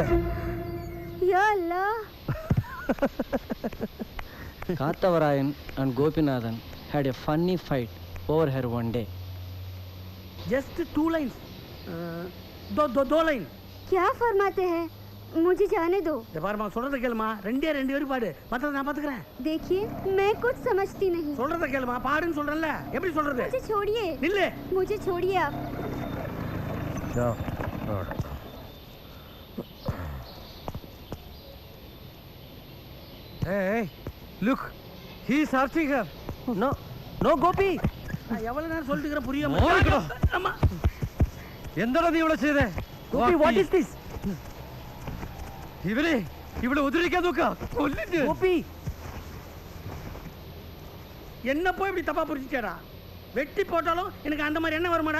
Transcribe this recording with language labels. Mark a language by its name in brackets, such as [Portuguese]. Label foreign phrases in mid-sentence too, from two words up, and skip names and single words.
[Arabic] يا الله [English] Karthavarayan and Gopinathan had a funny fight over her one day. just 2 lines, [Hindi] दो लाइन. क्या फरमाते हैं मुझे जाने दो. [Tamil] பாருமா சொல்றத கேளுமா, ரெண்டே வரி பாடு, மத்தத நான் பாத்துக்கறேன். [Hindi] देखिए मैं कुछ समझती नहीं. [Tamil] சொல்றத கேளுமா, பாடுன்னு சொல்றேன்ல, எப்படி சொல்றது? [Hindi] मुझे छोड़िए. [Tamil] நில்லு. [Hindi] मुझे छोड़िए आप. [English] Go. Hey, look. He is searching her. No Gopi. [Tamil] நான் எவ்வளவு நேரம் சொல்லிட்டு இருக்கேன் புரியாம. அம்மா. [Malayalam] എന്താടാ നീ ഇവിടെ ചെയ്തേ? [English] Gopi, what is this? [Malayalam] ഇവിടെ ഉദ്രവിക്കാൻ നോക്കാ. കൊല്ലിട്ട്. [Tamil] Gopi. என்ன போய் இப்படி தப்பா புரிஞ்சிட்டடா? வெட்டி போட்டாலும் எனக்கு அந்த மாதிரி என்ன வருமாடா?